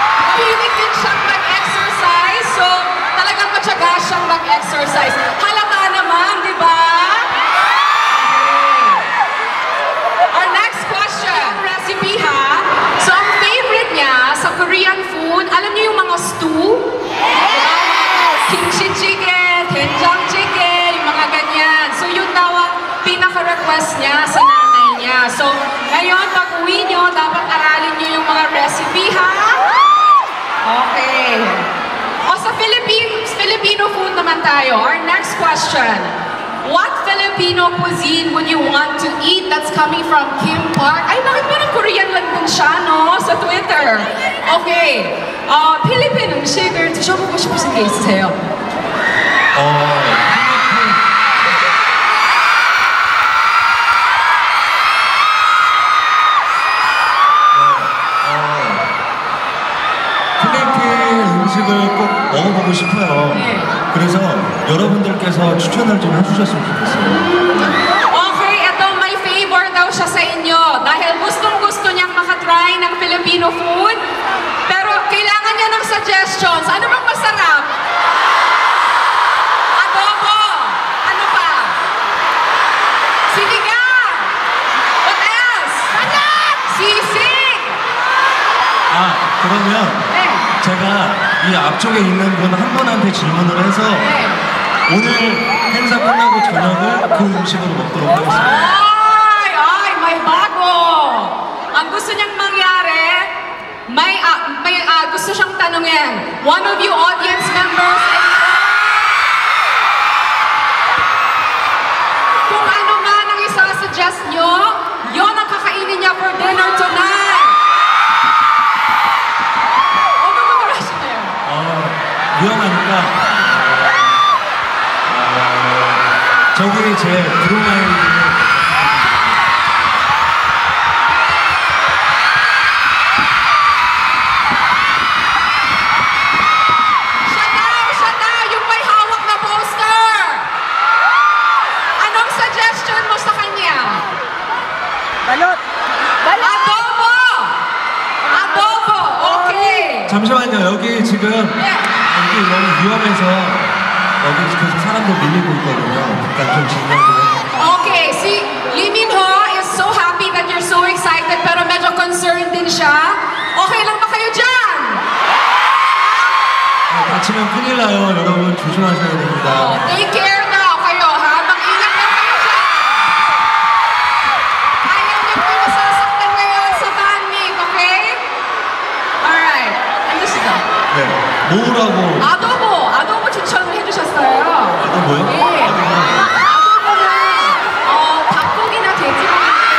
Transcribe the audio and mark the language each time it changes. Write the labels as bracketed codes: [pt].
[tl] Mahilig din siyang mag-exercise, so talagang matyaga siyang mag-exercise. Halata naman, di ba? [en] Our next question, recipe ha. [tl] So ang favorite niya sa Korean food, alam niyo yung mga stew? Yes! Kimchi chicken, doenjang chicken, yung mga ganyan. So yun daw ang pinaka-request niya sa nanay niya. So ngayon, pag uwi niyo, dapat aralin niyo yung mga recipe ha. Okay. O sa Filipino food naman tayo. [en] Our next question. What Filipino cuisine would you want to eat? That's coming from Kim Park. [tl] Ay, bakit parang Korean lang din siya, no? Sa Twitter. Okay. [ko] Philippine 음식을 드셔보고 싶으신 게 있으세요? 필리핀 음식을 꼭 먹어보고 싶어요. 네. 그래서 여러분들께서 추천을 좀 해주셨으면 좋겠어요. [tl] Okay, ito may favor daw siya sa inyo dahil gustong-gusto niyang makatry ng Filipino food pero kailangan niya ng suggestions. Ano bang masarap? Adobo! Ano pa? Sinigang! [en] What else? Sisig! [ko] 그러면 네. 제가 이 앞쪽에 있는 분 한 분한테 질문을 해서 네. 오늘 행사 끝나고 저녁을 그 음식으로 먹도록 하겠습니다. [tl] Ay, may bago. Ang gusto niyang mangyari, may gusto siyang tanungin. [en] One of you audience members, [tl] kung ano man ang isa-suggest niyo, yon ang kakainin niya [en] for dinner tonight. [ko] 어느 하시네요. 위험하니까 저기 제 브로마이드 [tl] Siya daw, yung may hawak na poster. Anong suggestion mo sa kanya? Balot! Adobo! Adobo! Okay! [ko] 잠시만요. 여기 지금 여기 너무 위험해서 여기 계속 사람들 밀리고 있거든요. 그러니까 좀 진정 좀 해주세요. [en] Okay, see, Lee Min-ho is so happy that you're so excited [tl] pero medyo concerned din siya. Okay lang ba kayo dyan? [ko] 다치면 큰일 나요. 여러분 조심하셔야 됩니다. [en] Take care [tl] daw kayo, ha? Mag-ingat lang kayo dyan. Ayaw niyo po masasaktan ngayon sa banding, okay? Alright, ano siya? [ko] 네. 뭐라고? 아도보 추천을 해주셨어요. 뭐요? 예. 아도보는 닭고기나 돼지고기.